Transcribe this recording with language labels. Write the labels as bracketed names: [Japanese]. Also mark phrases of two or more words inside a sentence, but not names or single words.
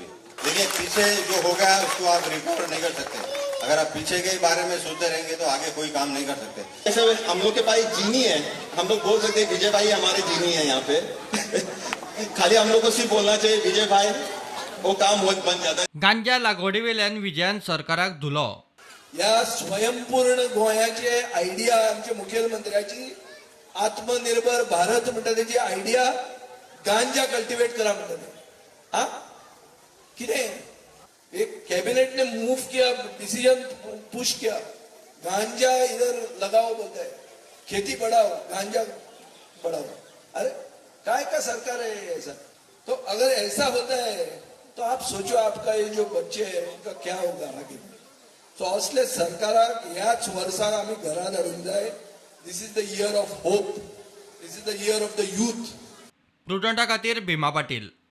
[Hindi] देखिए पीछे जो हो गया उसको आप रिकवर नहीं कर सकते। अगर आप पीछे के बारे में सोचते रहेंगे तो आगे कोई काम नहीं कर सकते। ऐसे हम लोग के पास जीनी है, हम लोग बोल सकते हैं विजय भाई हमारे जीनी है यहाँ पे। खाली हम लोग को सिर्फ बोलना चाहिए विजय भाई, वो काम होत बन जाता है। [Konkani] गांजा लागवडीवेल्यान विजयान सरकाराक धुलो। या स्वयंपूर्ण गोंयाचे आयडिया आमच्या मुख्यमंत्र्याची आत्मनिर्भर भारत म्हणटा तेजी आयडिया गांजा कल्टिवेट करा म्हणटा। [Hindi] हाँ कितें एक कैबिनेट ने मूव किया, [English] decision push [Hindi] किया, गांजा इधर लगाओ बोलता है, खेती बढ़ाओ, गांजा बढ़ाओ। अरे काय का सरकार है ऐसा? तो अगर ऐसा होता है तो आप सोचो आपका ये जो बच्चे हैं उनका क्या होगा आगे। [Konkani] तो असले सरकाराक ह्याच वर्साक आमी घरान हाडूंक जाय। [English] This is the year of hope, this is the year of the youth. [Konkani] प्रुडंटा खातीर भीमा पाटील।